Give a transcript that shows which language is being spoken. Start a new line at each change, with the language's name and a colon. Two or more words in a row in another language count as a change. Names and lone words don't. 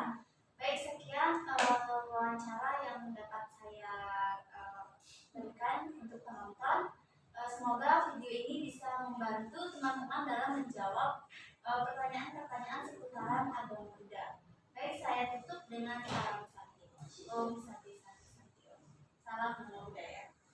Indonesian: Baik, sekian wawancara yang dapat saya berikan untuk penonton. Semoga video ini bisa membantu teman-teman dalam menjawab pertanyaan-pertanyaan seputaran agama Buddha. Baik, saya tutup dengan salam sati.
Sanskrit: Om Santi Santi Santi Om.
Indonesian: Salam
Pali: Namo Buddhaya.